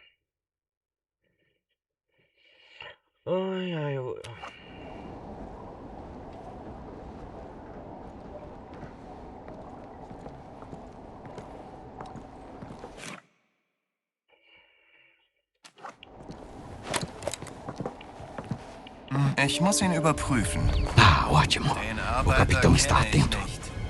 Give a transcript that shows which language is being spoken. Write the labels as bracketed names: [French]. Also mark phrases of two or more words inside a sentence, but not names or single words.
[Portuguese] Ai, ai, eu... [German] Ich muss ihn überprüfen. [Portuguese] Ah, ótimo. [German] Den [Portuguese] O [German] Arbeiter [Portuguese] capitão está [German] kenne ich [Portuguese] atento. [German] nicht.